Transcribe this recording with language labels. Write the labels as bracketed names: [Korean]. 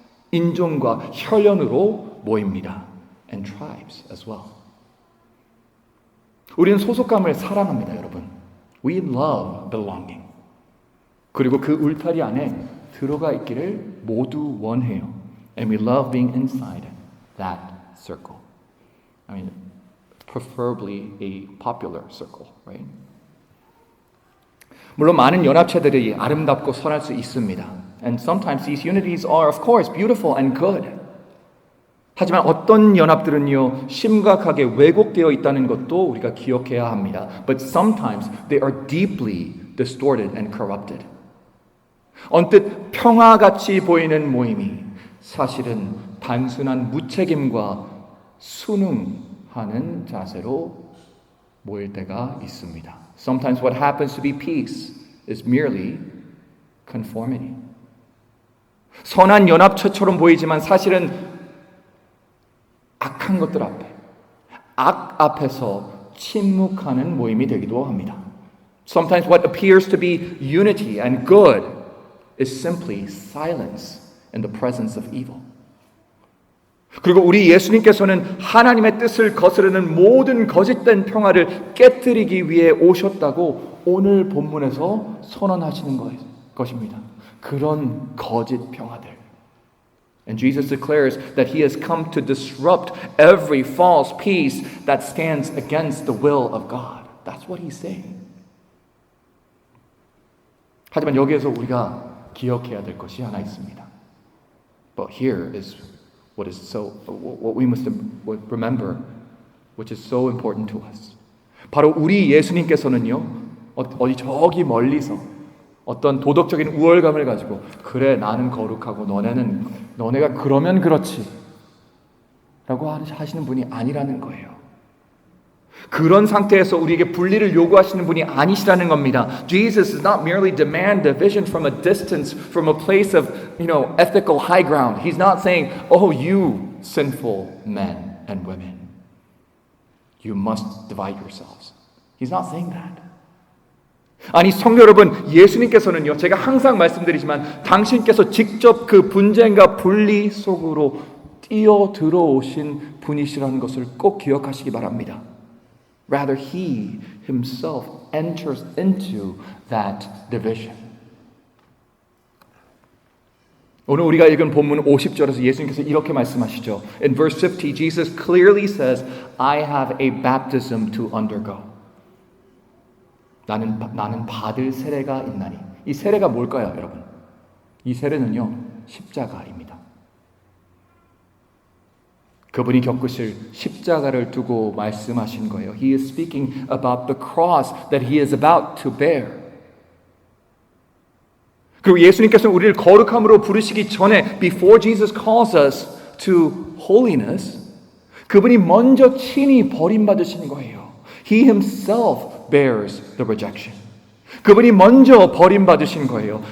[Korean] 인종과 혈연으로 모입니다. [English] And tribes as well. [Korean] 우리는 소속감을 사랑합니다, 여러분. [English] We love belonging. [Korean] 그리고 그 울타리 안에 들어가 있기를 모두 원해요. [English] And we love being inside that circle. I mean, preferably a popular circle, right? [Korean] 물론 많은 연합체들이 아름답고 선할 수 있습니다. [English] And sometimes these unities are, of course, beautiful and good. [Korean] 하지만 어떤 연합들은요, 심각하게 왜곡되어 있다는 것도 우리가 기억해야 합니다. [English] But sometimes they are deeply distorted and corrupted. [Korean] 언뜻 평화같이 보이는 모임이 사실은 단순한 무책임과 순응하는 자세로 모일 때가 있습니다. [English] Sometimes what happens to be peace is merely conformity. [Korean] 선한 연합체처럼 보이지만 사실은 악한 것들 앞에, 악 앞에서 침묵하는 모임이 되기도 합니다. [English] Sometimes what appears to be unity and good is simply silence in the presence of evil. [Korean] 그리고 우리 예수님께서는 하나님의 뜻을 거스르는 모든 거짓된 평화를 깨뜨리기 위해 오셨다고 오늘 본문에서 선언하시는 것입니다. 그런 거짓 평화들. [English] And Jesus declares that he has come to disrupt every false peace that stands against the will of God. That's what he's saying. [Korean] 하지만 여기에서 우리가 기억해야 될 것이 하나 있습니다. [English] But here is what we must remember, which is so important to us. [Korean] 바로 우리 예수님께서는요, 어디 저기 멀리서 어떤 도덕적인 우월감을 가지고 그래 나는 거룩하고 너네가 그러면 그렇지 라고 하시는 분이 아니라는 거예요. 그런 상태에서 우리에게 분리를 요구하시는 분이 아니시라는 겁니다. [English] Jesus does not merely demand division from a distance, from a place of, ethical high ground. He's not saying, oh, you sinful men and women, you must divide yourselves. He's not saying that. [Korean] 아니 성도 여러분, 예수님께서는요, 제가 항상 말씀드리지만 당신께서 직접 그 분쟁과 분리 속으로 뛰어 들어오신 분이시라는 것을 꼭 기억하시기 바랍니다. [English] Rather, he himself enters into that division. [Korean] 오늘 우리가 읽은 본문 50절에서 예수님께서 이렇게 말씀하시죠. [English] In verse 50, Jesus clearly says, I have a baptism to undergo. [Korean] 나는 받을 세례가 있나니. 이 세례가 뭘까요, 여러분? 이 세례는요, 십자가입니다. 그분이 겪으실 십자가를 두고 말씀하신 거예요. [English] He is speaking about the cross that he is about to bear. [Korean] 그리고 예수님께서는 우리를 거룩함으로 부르시기 전에 [English] before Jesus calls us to holiness, [Korean] 그분이 먼저 친히 버림받으신 거예요. [English] He himself bears the rejection. [Korean] 그분이 먼저 버림받으신 거예요.